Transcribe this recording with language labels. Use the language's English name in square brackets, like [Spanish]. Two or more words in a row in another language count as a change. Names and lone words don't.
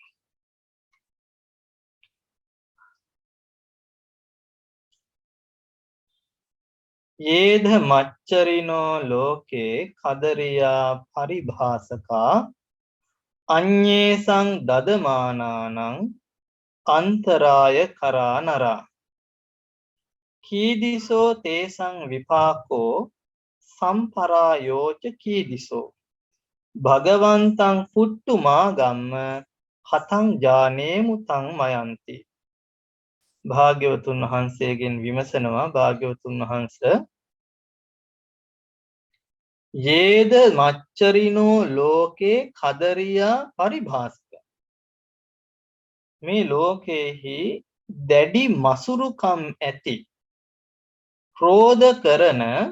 [Pali] යේධ මච්චරිනෝ ලෝකේ කදරියා පරිභාසකා අඤ්ඤේසං දදමානානං අන්තරාය කරා නරා කීදිසෝ තේසං විපාකෝ සම්පරායෝච කීදිසෝ භගවන්තං පුට්ටුමා ගම්ම හතං ජානේමු තං මයන්ති. [Sinhala] භාග්‍යවතුන් වහන්සේගෙන් විමසනවා භාග්‍යවතුන් වහන්සේ [Pali] යේද මච්චරිනෝ ලෝකේ කදරියා පරිභාසක [Sinhala] මේ ලෝකේහි දැඩි මසුරුකම් ඇති ක්‍රෝධ කරන